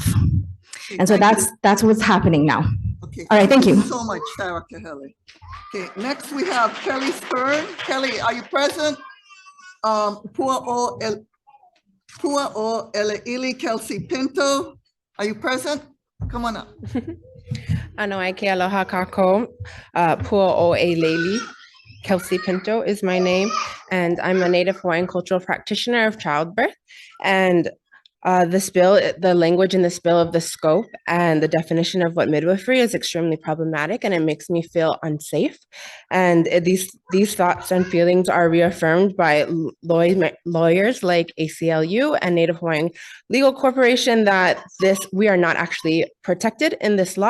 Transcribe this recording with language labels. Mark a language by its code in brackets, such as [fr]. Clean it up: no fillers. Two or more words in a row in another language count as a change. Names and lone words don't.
[en] And so that's what's happening now. Okay. All right, thank you. So much, Sarah Kahele. Okay, next we have Kelly Stern. Kelly, are you present? Pua o Eleili Kelsey Pinto, are you present? Come on up. [haw] Ano ai ke aloha kako. [en] Pua o Eleili Kelsey Pinto is my name, and I'm a Native Hawaiian cultural practitioner of childbirth. And this bill, the language in this bill of the scope and the definition of what midwifery is extremely problematic, and it makes me feel unsafe. And these thoughts and feelings are reaffirmed by lawyers like ACLU and Native Hawaiian Legal Corporation that we are not actually protected in this law.